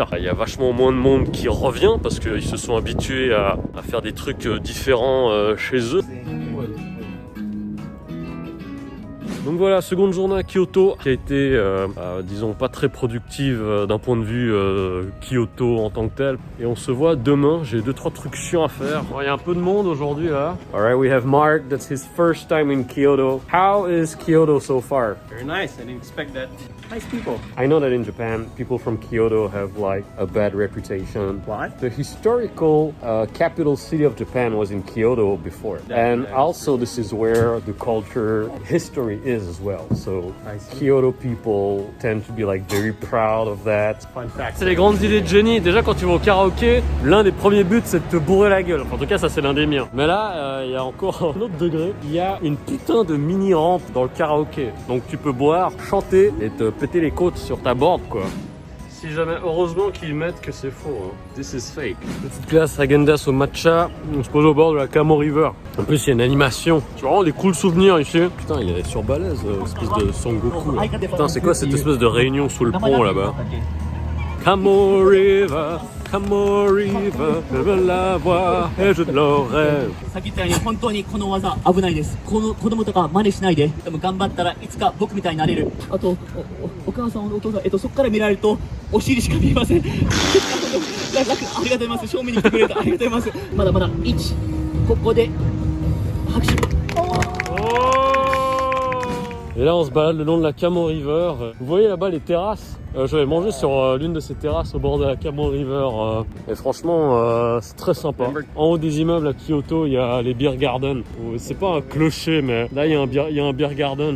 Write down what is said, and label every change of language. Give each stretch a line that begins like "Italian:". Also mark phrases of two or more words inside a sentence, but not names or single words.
French: Il y a vachement moins de monde qui revient parce qu'ils se sont habitués à faire des trucs différents chez eux. Donc voilà, seconde journée à Kyoto qui a été, disons, pas très productive d'un point de vue Kyoto en tant que tel. Et on se voit demain, j'ai 2-3 trucs chiants à faire. Il y a un peu de monde aujourd'hui là.
English: Alright, we have Mark, that's his first time in Kyoto. How is Kyoto so far? Very nice. I didn't expect that. Nice people. I know that in Japan, people from Kyoto have like a bad reputation. What? The historical capital city of Japan was in Kyoto before. And also this is where the culture history is as well. So Kyoto people tend to be like very proud of that. Fun fact.
French: C'est les grandes idées de Jenny. Déjà quand tu vas au karaoké, l'un des premiers buts c'est de te bourrer la gueule. Enfin, en tout cas ça c'est l'un des miens. Mais là, il y a encore un autre degré. Il y a une putain de mini rampe dans le karaoké. Donc tu peux boire, chanter et te péter les côtes sur ta board quoi. Si jamais, heureusement qu'ils mettent que c'est faux. Hein.
English: This is fake.
French: Petite classe Häagen-Dazs au matcha. On se pose au bord de la Kamo River. En plus, il y a une animation. C'est vraiment des cool souvenirs ici. Putain, il est sur balèze, espèce de Son Goku. Là. Putain, c'est quoi cette espèce de réunion sous le pont là-bas? Kamo River, Kamo River, je veux la voir et je l'aurai.
Japanese: さっき言ったように本当にこの技危ないです。この子供とか真似しないで。でも頑張ったらいつか僕みたいになれる。あとお母さんお父さんそこから見られるとお尻しか見えません。ありがとうございます。正面に来てくれてありがとうございます。まだまだ1ここで拍手。
French: Et là on se balade le long de la Kamo River. Vous voyez là-bas les terrasses. Je vais manger sur l'une de ces terrasses au bord de la Kamo River. Et franchement c'est très sympa. En haut des immeubles à Kyoto il y a les
English: beer gardens.
French: C'est pas un clocher mais là il y a un
English: beer garden.